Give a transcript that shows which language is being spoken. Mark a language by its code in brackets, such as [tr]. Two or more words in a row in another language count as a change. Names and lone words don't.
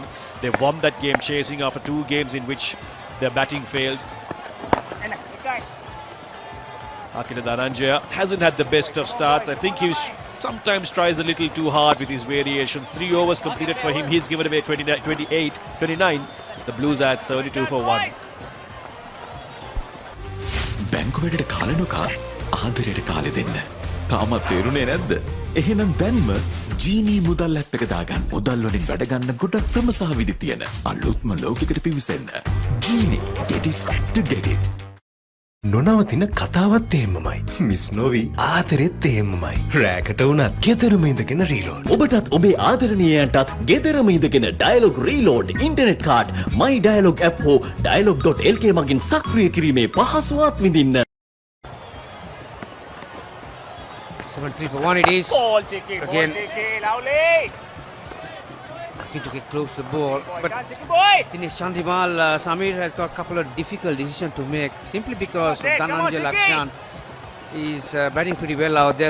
[en] They won that game chasing after 2 games in which their batting failed. Akila Dhananjaya hasn't had the best of starts. I think he sometimes tries a little too hard with his variations. 3 overs completed for him. He's given away 29. The Blues are at 72 for 1. [si] බැංකුවලට කාලනුකා ආදරයට කාලෙ දෙන්න. තාමත් තේරුනේ නැද්ද? එහෙනම් දැන්ම ජීනී මුදල් ඇප් එක දාගන්න. මුදල් වලින් වැඩ ගන්න ගොඩක් ක්‍රම සහ විදි තියෙන අලුත්ම ලෝකයකට පිවිසෙන්න. ජීනී, [en] get it to get it. [si] නොනවතින කතාවත් එහෙමමයි. මිස් නොවී ආදරෙත් එහෙමමයි. රෑකට වුණත් ගෙදරම ඉඳගෙන රීලෝඩ්. ඔබටත් ඔබේ ආදරණීයයන්ටත් ගෙදරම ඉඳගෙන ඩයලොග් [en] reload internet card [si] My Dialog app හෝ Dialog.lk මගින් සක්‍රිය කිරීමේ පහසුවත් විඳින්න. [en] 7-3 for 1 it is. Again, looking to get close to the ball, but Dinesh Chandimal, Samir has got a couple of difficult decisions to make simply because Dhananjay Lakshan is batting pretty well out there.